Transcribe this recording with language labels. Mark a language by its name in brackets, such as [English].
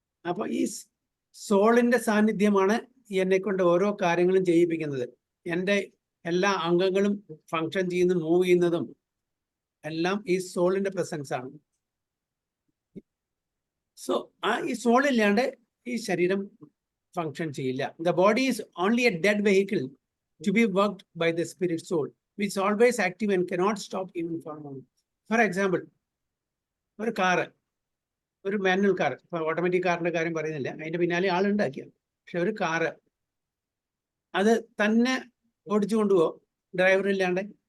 [Malayalam] അപ്പൊ ഈ സോളിന്റെ സാന്നിധ്യമാണ് എന്നെ കൊണ്ട് ഓരോ കാര്യങ്ങളും ചെയ്യിപ്പിക്കുന്നത്. എൻ്റെ എല്ലാ അംഗങ്ങളും ഫങ്ഷൻ ചെയ്യുന്നതും മൂവ് ചെയ്യുന്നതും എല്ലാം ഈ സോളിന്റെ പ്രസൻസ് ആണ്. സോ ഈ സോൾ ഇല്ലാണ്ട് ഈ ശരീരം ഫങ്ഷൻ ചെയ്യില്ല. [English] The body is only a dead vehicle to be worked by the spirit soul, which is always active and cannot stop even for a moment. For example, [Malayalam] ഒരു car, ഒരു manual car, ഇപ്പൊ automatic കാറിന്റെ കാര്യം പറയുന്നില്ല, അതിന്റെ പിന്നാലെ ആളുണ്ടാക്കിയ, പക്ഷെ ഒരു കാറ് അത് തന്നെ ഓടിച്ചു കൊണ്ടുപോകോ ഡ്രൈവർ ഇല്ലാണ്ട്?